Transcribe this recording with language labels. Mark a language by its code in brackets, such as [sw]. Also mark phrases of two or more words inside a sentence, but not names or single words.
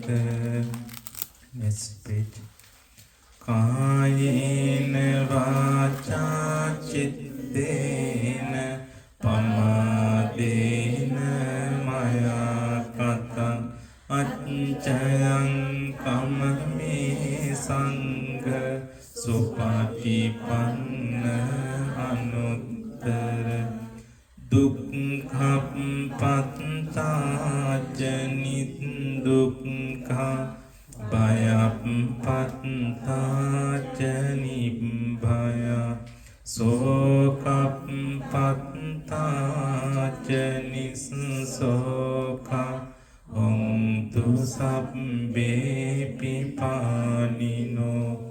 [en] Next page. [pi] කායේන වාචා චිත්තේන පමාදේන මයා කතං අච්චයං කම්මේ සංඝ සුපටිපන්න අනුත්තර දුක්ඛප්පත්තාච නිදුක්ඛා භයප්පත්තාච නිබ්බය සෝකප්පත්තාච නිස්සෝකා හොන්තු සබ්බේ පිපානිනෝ